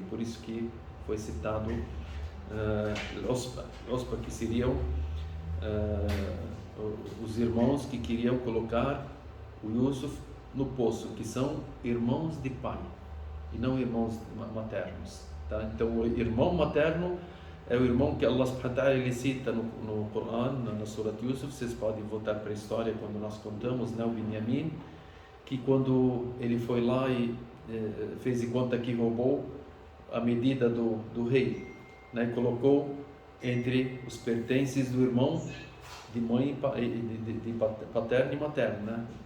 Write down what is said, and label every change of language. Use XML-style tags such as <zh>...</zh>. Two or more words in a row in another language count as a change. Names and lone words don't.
<pt>Por isso que foi citado Ospa, que seriam os irmãos que queriam colocar o Yusuf no poço, que são irmãos de pai e não irmãos maternos, tá? Então o irmão materno é o irmão que</pt> <ar>الله سبحانه وتعالى</ar> <pt>ele cita no Coran, na Surat Yusuf. Vocês podem voltar para a história quando nós contamos, né, o Benjamim, que quando ele foi lá e fez de conta que roubou a medida do rei, né, colocou entre os pertences do irmão de mãe, de paterno e materno, né?</pt>